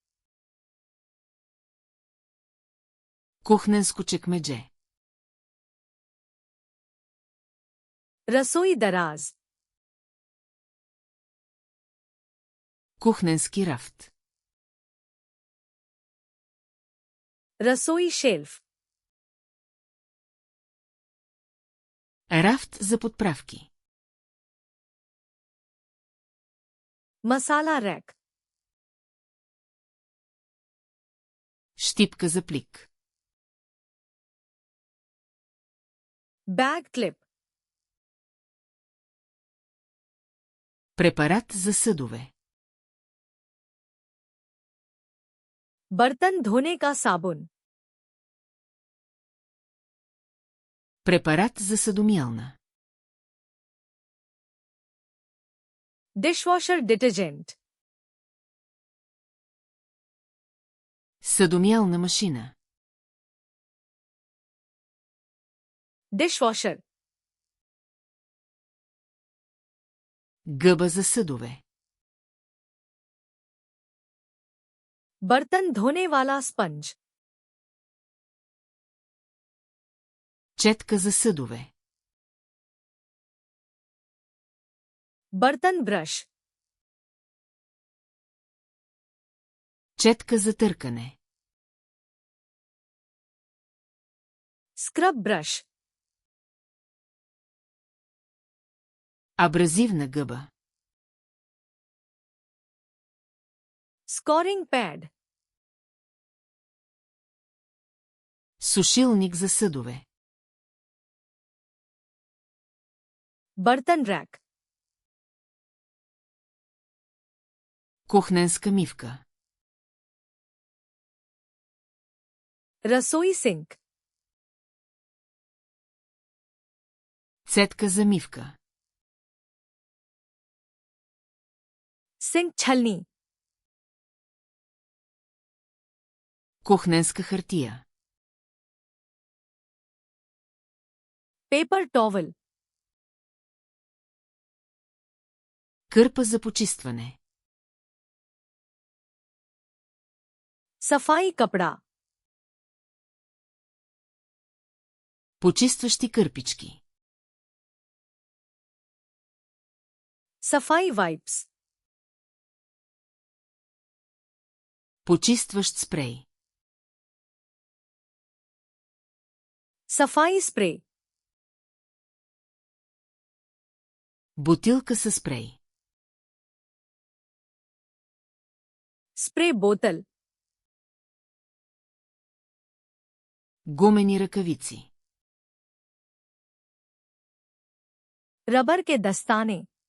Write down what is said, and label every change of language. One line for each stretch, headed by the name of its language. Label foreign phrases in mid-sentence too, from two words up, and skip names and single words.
Bulgarian: Кухненско чекмедже.
Hindi: रसोई दराज।
Bulgarian: Кухненски рафт.
Hindi: रसोई शेल्फ।
Bulgarian: Рафт за подправки.
Hindi: मसाला रैक।
Bulgarian: Щипка за плик.
English: bag clip.
Bulgarian: Препарат за съдове.
Hindi: बर्तन धोने का साबुन।
Bulgarian: Препарат за съдомиялна.
English: dishwasher detergent.
Bulgarian: Съдомиялна машина.
Hindi: डिशवॉशर।
Bulgarian: Гъба за съдове.
Hindi: बर्तन धोने वाला स्पंज।
Bulgarian: Четка за съдове.
Hindi: बर्तन ब्रश।
Bulgarian: Четка за търкане.
English: scrub brush.
Bulgarian: Абразивна гъба.
English: scouring pad.
Bulgarian: Сушилник за съдове.
Hindi: बर्तन रैक।
Bulgarian: Кухненска мивка.
Hindi: रसोई सिंक।
Bulgarian: Цетка за мивка.
Hindi: सिंक छलनी।
Bulgarian: Кухненска хартия.
English: paper towel.
Bulgarian: Кърпа за почистване.
Hindi: सफाई कपड़ा।
Bulgarian: Почистващи кърпички.
Hindi: सफाई वाइप्स।
Bulgarian: Почистващ спрей.
Hindi: सफाई स्प्रे।
Bulgarian: Бутилка със спрей.
English: spray bottle.
Bulgarian: Гумени ръкавици.
Hindi: रबर के दस्ताने।